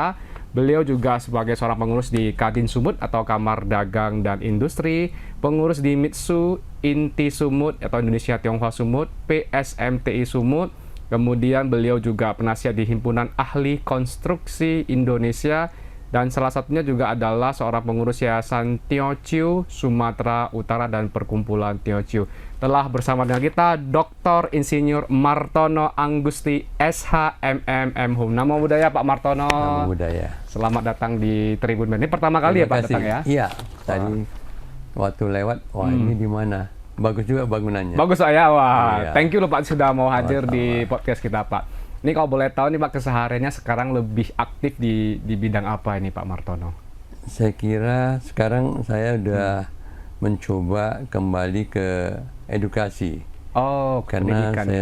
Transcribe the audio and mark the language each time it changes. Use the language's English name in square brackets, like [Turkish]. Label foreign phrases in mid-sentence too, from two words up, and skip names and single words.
[Indonesian] Beliau juga sebagai seorang pengurus di Kadin Sumut atau Kamar Dagang dan Industri, pengurus di MITSU, INTI Sumut atau Indonesia Tionghoa Sumut, PSMTI Sumut. Kemudian beliau juga penasihat di Himpunan Ahli Konstruksi Indonesia dan salah satunya juga adalah seorang pengurus Yayasan Teochew Sumatera Utara dan Perkumpulan Teochew. Telah bersama dengan kita Dr. Insinyur Martono Anggusti SHMM Hum. [Pali] Namo Buddhaya [Indonesian] Pak Martono. [Pali] Namo Buddhaya. [Indonesian] Selamat datang di Tribun Medan. Ini pertama kali ya Pak datang ya? Iya, tadi waktu lewat, ini di mana? Bagus juga bangunannya. Bagus Pak ya, wah. Iya. [English] Thank you [Indonesian] loh Pak sudah mau hadir di podcast kita Pak. Ini kalau boleh tahu nih Pak, kesehariannya sekarang lebih aktif di bidang apa ini Pak Martono? Saya kira sekarang saya udah mencoba kembali ke edukasi. Oh, karena saya